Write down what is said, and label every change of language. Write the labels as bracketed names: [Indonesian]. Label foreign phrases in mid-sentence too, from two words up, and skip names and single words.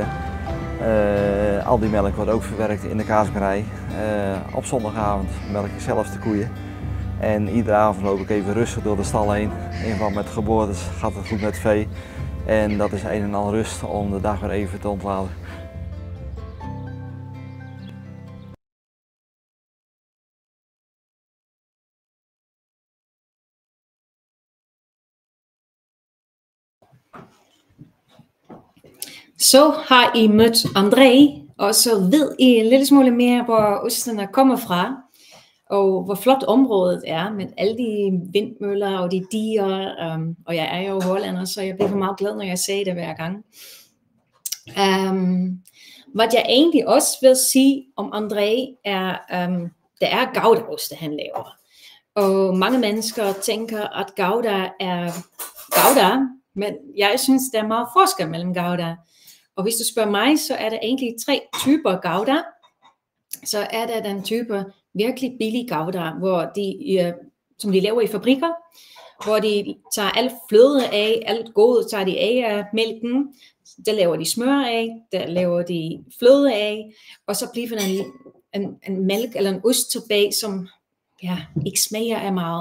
[Dutch] Al die melk wordt ook verwerkt in de kaasbakkerij. Op zondagavond melk ik zelf de koeien. En iedere avond loop ik even rustig door de stal heen. In verband met geboortes gaat het goed met vee. En dat is een en al rust om de dag weer even te ontladen. [Danish] Så har I mødt André, og så ved I en lille smule mere, hvor osterne kommer fra, og hvor flot området er, med alle de vindmøller og de diger, og jeg er jo hollander, så jeg bliver meget glad, når jeg ser det hver gang. Hvad jeg egentlig også vil sige om André er, det er goudaost, han laver. Og mange mennesker tænker, at gouda er gouda, men jeg synes, der er meget forskel mellem gouda. Og hvis du spørger mig, så er der egentlig 3 typer gouda. Så er der den type virkelig billig gouda, hvor som de laver i fabrikker, hvor de tager alt fløde af, alt gode tager de af mælken, der laver de smør af, der laver de fløde af, og så bliver der en mælk eller en ost tilbage, som ikke smager af meget.